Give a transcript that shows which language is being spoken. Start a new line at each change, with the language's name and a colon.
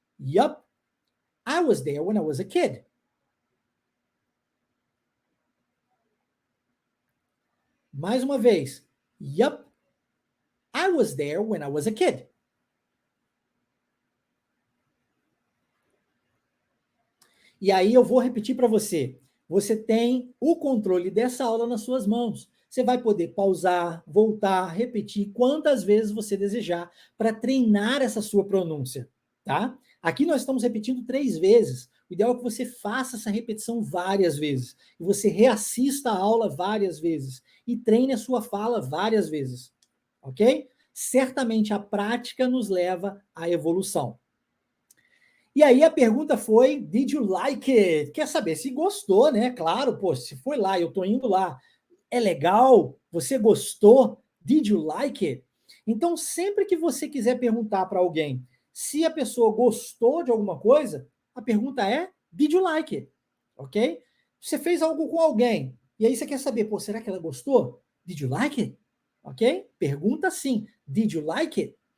English: Yup, I was there when I was a kid.
Portuguese: Mais uma vez.
English: Yup, I was there when I was a kid.
Portuguese: E aí eu vou repetir para você. Você tem o controle dessa aula nas suas mãos. Você vai poder pausar, voltar, repetir quantas vezes você desejar para treinar essa sua pronúncia, tá? Aqui nós estamos repetindo 3 vezes. O ideal é que você faça essa repetição várias vezes. E você reassista a aula várias vezes. E treine a sua fala várias vezes. Ok? Certamente a prática nos leva à evolução. E aí a pergunta foi,
English: did you like it?
Portuguese: Quer saber se gostou, né? Claro, pô, se foi lá, eu tô indo lá. É legal? Você gostou?
English: Did you like it?
Portuguese: Então, sempre que você quiser perguntar para alguém se a pessoa gostou de alguma coisa, a pergunta é,
English: did you like it?
Portuguese: Ok? Você fez algo com alguém, e aí você quer saber, pô, será que ela gostou?
English: Did you like it? Ok?
Portuguese: Pergunta sim,
English: did you like it?